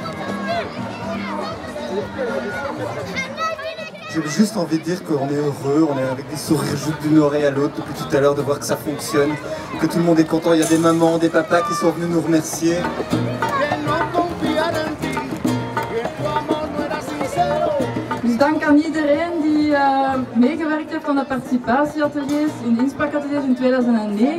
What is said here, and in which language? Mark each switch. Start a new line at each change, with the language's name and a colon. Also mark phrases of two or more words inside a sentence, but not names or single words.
French: J'ai juste envie de dire qu'on est heureux, on est avec des sourires juste d'une oreille à l'autre depuis tout à l'heure, de voir que ça fonctionne, que tout le monde est content. Il y a des mamans, des papas qui sont venus nous remercier.
Dutch: Dus dank aan iedereen die die meegewerkt heeft aan de participatieateliers in de inspraakateliers in 2009.